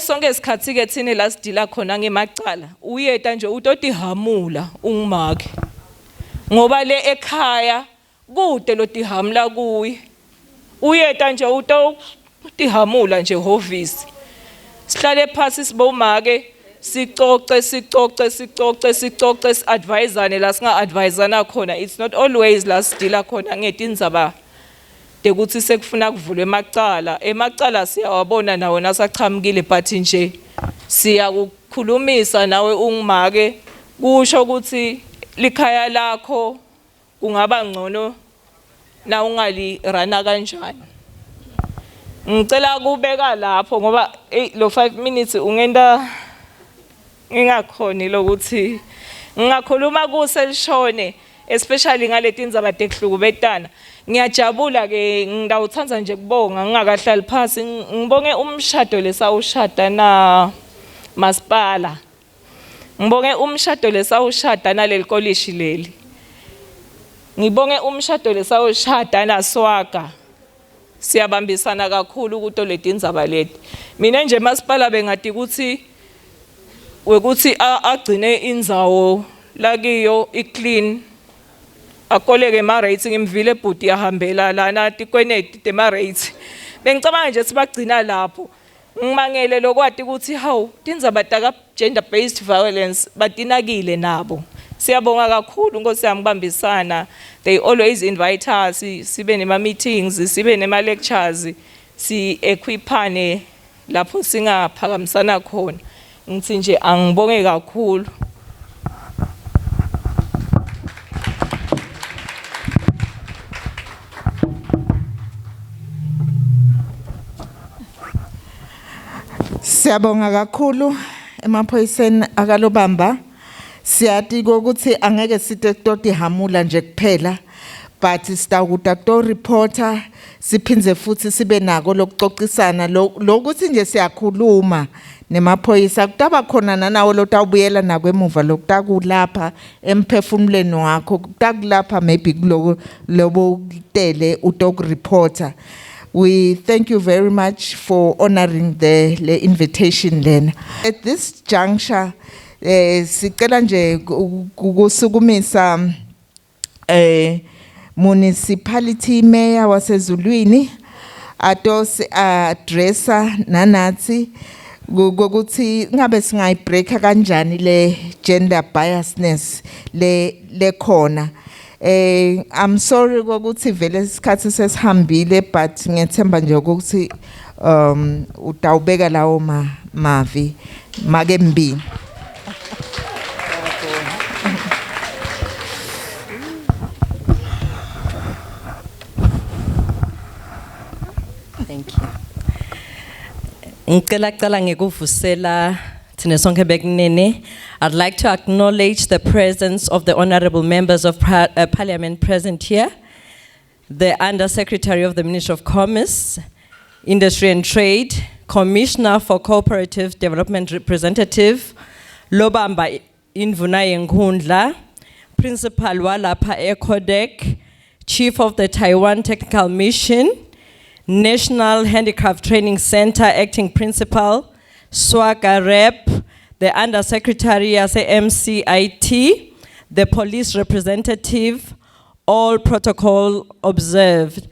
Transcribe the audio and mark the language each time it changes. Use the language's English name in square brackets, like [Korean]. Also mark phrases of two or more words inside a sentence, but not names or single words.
[Swati] sonke isikhathi ke thina la sidila khona ngemacala uyeta nje utoti hamula ungimake ngoba le ekhaya kude lo tihamula kuyi uyeta nje utihamula nje hovisi sihlale phansi sibomake sicoce si-advisane la singa-advisana khona. [English] It's not always [Swati] la sidila khona ngetindzaba tekuthi sekufuna kuvulwe emacala siyawabona nawo nasachamukile but nje siyakukhulumisa nawe ungumake kusho ukuthi likhaya lakho kungaba ngcono na ungalirana kanjani. Ngicela kubeka lapho ngoba lo 5 minutes ungenda ngingakhoni lokuthi ngingakhuluma kuselishone especially ngaleti indzaba tekuhlukubetana. Ngiyajabula ke ngidawuthanda nje kubonga ngingakahlali phansi ngibonge umshado lesawushada na masipala. Ngibonge umshado lesawushada naleli kolishi leli. Ngibonge umshado lesawushada na Swaga. Siyabambisana kakhulu kuto leti indzaba leti. Mina nje masipala bengati ukuthi wekuthi agcine indzawo lakiyo iclean akoleke ma rates ngimvile bhuti yahambela lana tikweneti tema rates bengicabanga nje sibagcina lapho ngimangele lokwati ukuthi hawu tindzaba taka [English] gender based violence [Swati] batinakile nabo. Siyabonga kakhulu Nkosi yami kubambisana. [English] They always invite us [Swati] sibe nema meetings sibe nema lectures si equipane lapho singaphakamisana khona. Ngithi nje angibonge kakhulu. Siyabonga kakhulu emaphoyiseni akalobamba. Siyathi ukuthi angeke sithe toti hamula nje kuphela but sitawukuta to reporter siphindze futhi sibe nako lokuxoxisana lokuthi nje siyakhuluma nemaphoyisa kutaba khona nanawo lotawubuyela nakwemuva lokutakulapha emphefumulweni wakho kutakulapha maybe lobo tele utok reporter. [English] We thank you very much for honoring the invitation then. At this juncture [Swati] sicela nje kusukumisa [English] municipality mayor [Swati] wasezulwini atos addressa nanathi ukuthi ngabe singayibreaka kanjani le [English] gender biasness [Swati] le khona. [English] I'm sorry [Swati] ukuthi vele isikhathi sesihambile but ngethemba nje ukuthi utawubeka lawo mavi make mbini. [English] Thank you. [Swati] Ngicela ngikuvusela thina sonke bekunene. [English] I'd like to acknowledge the presence of the honorable members of Parliament present here, the Under Secretary of the Ministry of Commerce, Industry and Trade, Commissioner for Cooperative Development Representative, [Swati] Lobamba Invuna Nkundla, Principal walapha ECODEC, [English] Chief of the Taiwan Technical Mission, National Handicraft Training Center Acting Principal, Swaga Rep, the Undersecretary MCIT, the police representative, all protocol observed.